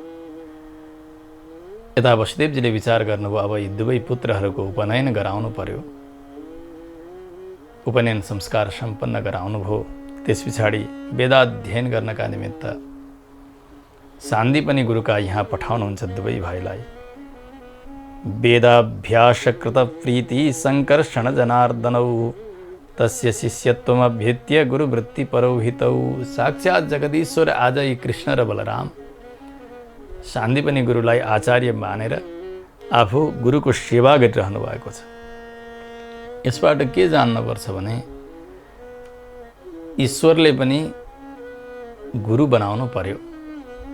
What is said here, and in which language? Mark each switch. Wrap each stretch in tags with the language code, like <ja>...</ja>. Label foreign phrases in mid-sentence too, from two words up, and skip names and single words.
<ne>यता वसुदेवजीले विचार गर्नुभयो, अब यी दुवै पुत्रहरूको उपनयन गराउनु पर्यो। उपनयन संस्कार सम्पन्न गराउनुभयो। त्यस पछाडि वेदाध्ययन गर्नका निमित्त सान्दीपनि गुरुका यहाँ पठाउनुहुन्छ दुवै भाइलाई।</ne> <sa>वेदाभ्यासकृत प्रीति संकर्षण जनार्दनौ तस्य शिष्यत्वमभ्येत्य गुरुवृत्ति परौहितौ।</sa> <ne>साक्षात् जगदीश्वर आज यी कृष्ण र बलराम सान्दीपनि गुरुलाई आचार्य मानेर आफू गुरुको सेवा गरिरहनु भएको छ। यसबाट के जान्नुपर्छ भने ईश्वरले पनि गुरु बनाउनु पर्यो।</ne>